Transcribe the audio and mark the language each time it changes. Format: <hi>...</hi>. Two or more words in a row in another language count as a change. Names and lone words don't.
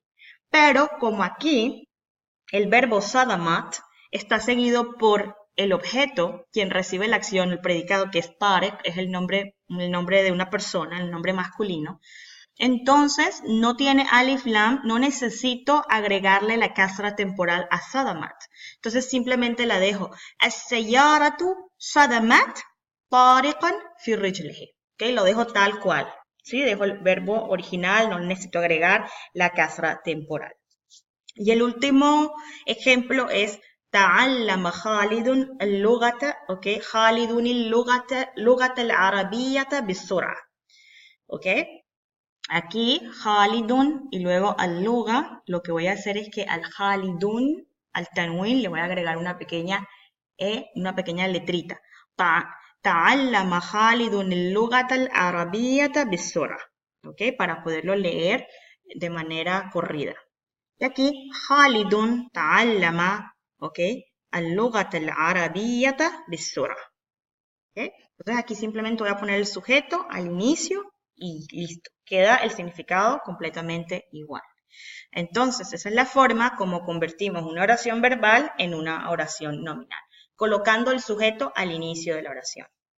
<es>Pero como aquí el verbo sadamat está seguido por el objeto, quien recibe la acción, el predicado, que es Tariq, es el nombre de una persona, el nombre masculino. Entonces, no tiene</es> <ar>ألف لام,</ar> <es>no necesito agregarle la kasra temporal a sadamat. Entonces, simplemente la dejo.</es> <ar>السيارة صدمت طارقا في رجله. ¿Okay?</ar> <es>Lo dejo tal cual.</es> <ar>¿Sí?</ar> <es>Dejo el verbo original, no necesito agregar la kasra temporal. Y el último ejemplo es</es> <ar>تعلم خالد اللغة</ar> <es>okay</es> <ar>خالد اللغة العربية بسرعة</ar> <es>okay aquí Khalidun y luego al-lugha lo que voy a hacer es que</es> <ar>ال خالدٌ التنوين</ar> <es>le voy a agregar una pequeña letrita</es> <ar>تعلم خالد اللغة العربية بسرعة</ar> <es>okay para poderlo leer de manera corrida y aquí</es> <ar>خالدٌ تعلم</ar> <es>okay</es> <ar>اللغة العربية بالسرعة</ar> <es>okay entonces aquí simplemente voy a poner el sujeto al inicio y listo, queda el significado completamente igual. Entonces esa es la forma como convertimos una oración verbal en una oración nominal, colocando el sujeto al inicio de la oración.</es>